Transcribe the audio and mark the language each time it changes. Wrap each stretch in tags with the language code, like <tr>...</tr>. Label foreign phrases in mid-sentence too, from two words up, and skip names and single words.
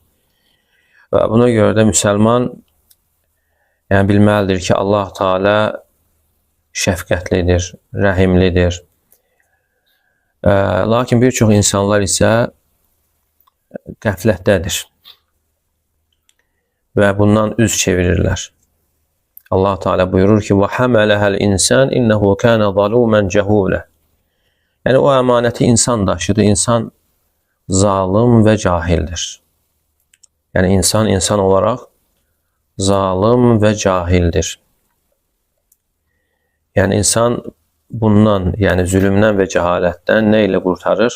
<az>Və buna görə də müsəlman bilməlidir ki, Allah Teala şəfqətlidir, rəhimlidir. Lakin bir çox insanlar isə qəflətdədir və bundan üz çevirirlər. Allah Teala buyurur ki,</az> <ar>وَحَمَلَهَا الْاِنْسَانِ اِنَّهُ كَانَ ظَلُومًا جَهُولًا.</ar> <az>Yəni o əmanəti insan daşıdı, insan zalım və cahildir. Yəni insan olaraq zalım və cahildir. Yəni insan bundan, yəni zülmdən və cəhalətdən nə ilə qurtarır?</az>